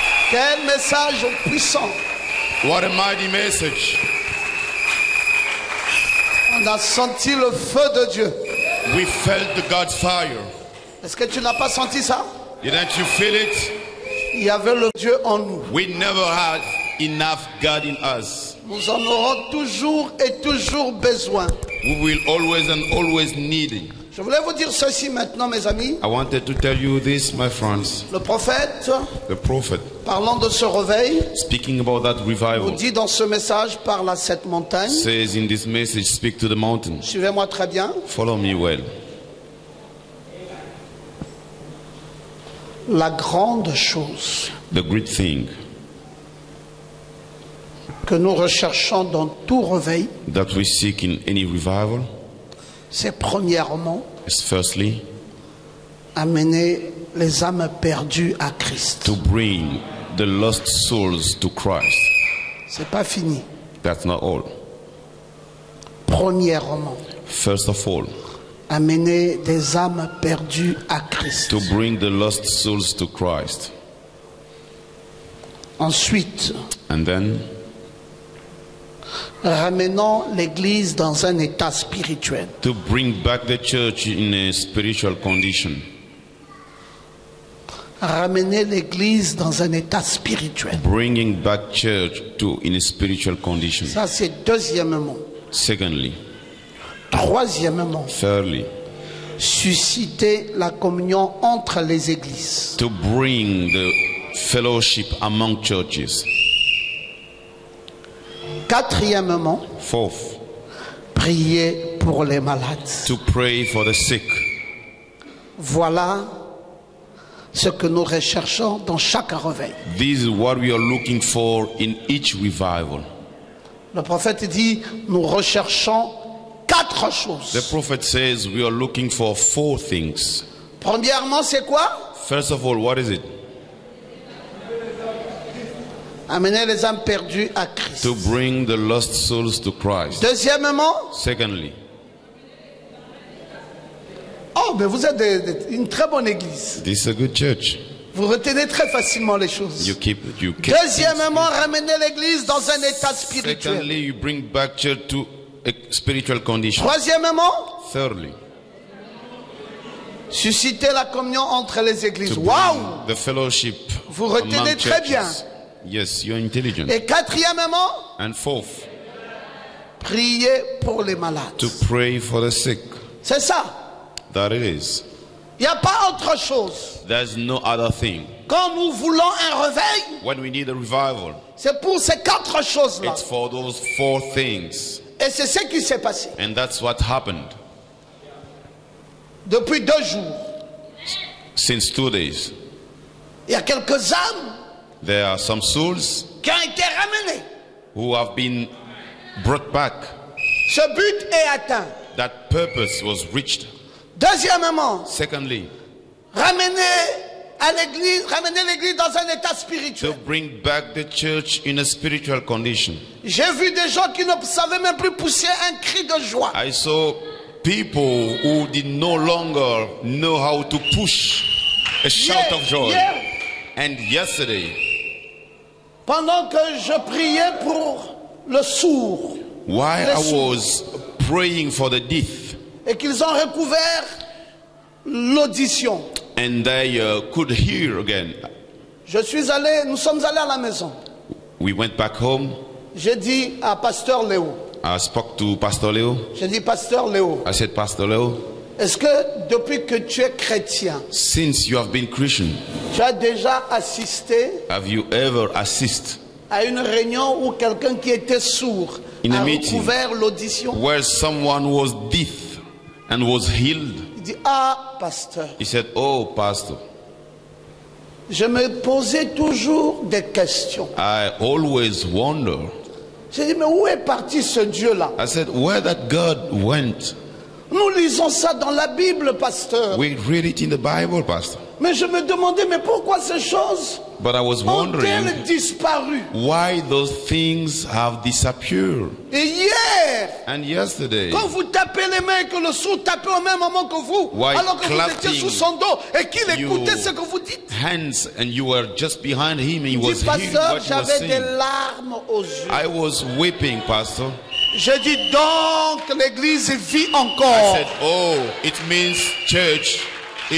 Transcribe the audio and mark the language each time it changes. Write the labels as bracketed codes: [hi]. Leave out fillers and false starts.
[fr] Quel message puissant. [en] What a mighty message. [fr] On a senti le feu de Dieu. [en] We felt the God's fire. [fr] Est-ce que tu n'as pas senti ça? [en] Didn't you feel it? [fr] Il y avait le Dieu en nous. [en] We never had enough God in us. [fr] Nous en aurons toujours et toujours besoin. [en] We will always and always need it. [fr] Je voulais vous dire ceci maintenant, mes amis. [en] I wanted to tell you this, my friends. [fr] Le prophète, [en] The prophet, [fr] parlant de ce réveil, [en] speaking about that [fr] nous [en] revival, [fr] dit dans ce message, parle à cette montagne. [en] says in this message, speak to the mountain. [fr] Suivez-moi très bien. [en] Follow me well. [fr] La grande chose [en] The great thing [fr] que nous recherchons dans tout réveil, [en] that we seek in any revival [fr] c'est premièrement [en] is firstly [fr] amener les âmes perdues à Christ. [en] to bring the lost souls to Christ. [fr] C'est pas fini. [en] That's not all. [fr] Premièrement, [en] First of all, [fr] amener des âmes perdues à Christ. [en] to bring the lost souls to Christ. [fr] Ensuite, [en] And then [fr] ramenons l'Église dans un état spirituel. [en] to bring back the church in a spiritual condition. [fr] Ramener l'Église dans un état spirituel. [en] Bringing back church to in a spiritual condition. [fr] Ça, c'est deuxièmement. [en] Secondly, [fr] Troisièmement, [en] thirdly, [fr] susciter la communion entre les églises. [en] to bring the fellowship among churches. [fr] Quatrièmement, [en] Fourth, [fr] prier pour les malades. [en] to pray for the sick. [fr] Voilà ce que nous recherchons dans chaque réveil. [en] This is what we are looking for in each revival. [fr] Le prophète dit, nous recherchons quatre [en] The [fr] choses. [en] prophet says we are looking for four things. [fr] Premièrement, c'est quoi? [en] First of all, what is it? [fr] Amener les âmes perdues à Christ. [en] To bring the lost souls to Christ. [fr] Deuxièmement, [en] Secondly, [fr] oh, mais vous êtes une très bonne église. [en] this is a good church. [fr] Vous retenez très facilement les choses. [en] You keep [fr] Deuxièmement, ramener l'église dans un état spirituel. [en] Secondly, you bring back church to a spiritual condition. [fr] Troisièmement, [en] Thirdly, [fr] susciter la communion entre les églises. [en] to [fr] Waouh! [en] bring the fellowship [fr] Vous retenez [en] among [fr] très bien. [en] churches. Yes, you're intelligent. [fr] Et quatrièmement, [en] And fourth, [fr] prier pour les malades. [en] to pray for the sick. [fr] C'est ça. [en] That it is. [fr] Il n'y a pas autre chose. [en] There's no other thing. [fr] Quand nous voulons un réveil, [en] When we need a revival, [fr] c'est pour ces quatre choses-là. [en] it's for those four things. [fr] Et c'est ce qui s'est passé. [en] And that's what happened. [fr] Depuis 2 jours, [en] Since 2 days, [fr] il y a quelques âmes [en] there are some souls [fr] qui ont été ramenées. [en] who have been brought back. [fr] Ce but est atteint. [en] That purpose was reached. [fr] Deuxièmement, [en] Secondly, [fr] ramener l'église dans un état [en] to [fr] spirituel. [en] bring back the church in a spiritual condition. [fr] J'ai vu des gens qui ne savaient même plus pousser un cri de joie. [en] I saw People who did no longer know how to push a shout of joy. [fr] Hier, [en] And yesterday, [fr] pendant que je priais pour le sourd [en] while I [fr] Les [en] was praying for the deaf, [fr] et qu'ils ont recouvert l'audition, [en] and they could hear again, [fr] nous sommes allés à la maison. [en] we went back home. [fr] J'ai dit à Pasteur Léo, [en] I spoke to Pastor Leo. [fr] j'ai dit Pasteur Léo, [en] I said, Pastor Leo, [fr] est-ce que depuis que tu es chrétien, [en] since you have been Christian, [fr] tu as déjà assisté [en] have you ever assisted [fr] à une réunion où quelqu'un qui était sourd [en] In a a meeting. [fr] recouvert l'audition? [en] where someone was deaf and was healed? [fr] Il dit, ah, pasteur, [en] He said, oh, Pastor, [fr] je me posais toujours des questions. [en] I always wonder. [fr] J'ai dit, mais où est parti ce Dieu-là? [en] I said, where that God went? [fr] Nous lisons ça dans la Bible, pasteur. [en] We read it in the Bible, Pastor. [fr] Mais je me demandais, mais pourquoi ces choses [en] But I was wondering [fr] ont-elles disparu? [en] why those things have disappeared. [fr] Et hier, [en] And yesterday, [fr] quand vous tapez les mains et que le sourd tapait au même moment que vous, [en] Why [fr] alors que vous [en] clapping [fr] étiez sous son dos et qu'il [en] you- [fr] écoutait ce que vous dites, [en] hands, and you were just behind him, and he [fr] il [en] was [fr] dit, [en] hearing [fr] pasteur, [en] what he was [fr] j'avais des [en] saying. [fr] larmes aux yeux. [en] I was weeping, Pastor. [fr] Je dis donc, l'église vit [en] I [fr] encore. [en] said, oh, it means church is